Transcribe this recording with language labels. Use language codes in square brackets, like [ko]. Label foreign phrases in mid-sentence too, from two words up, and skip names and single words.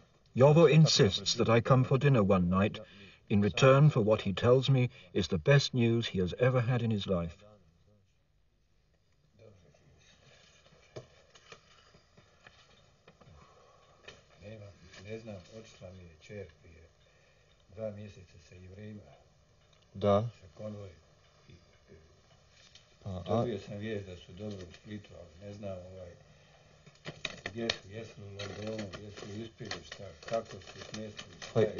[en] Jovo insists that I come for dinner one night in return for what he tells me is the best news he has ever had in his life. [bs] Ne znam, otišla mi je čer prije 2 mjeseca sa Jevrejima. Da. Sa konvoj. Dobio sam vijest da su dobro u Splitu, ali ne znam gdje su, jesu u Londonu, jesu u Ispiru, šta, kako su smjestili.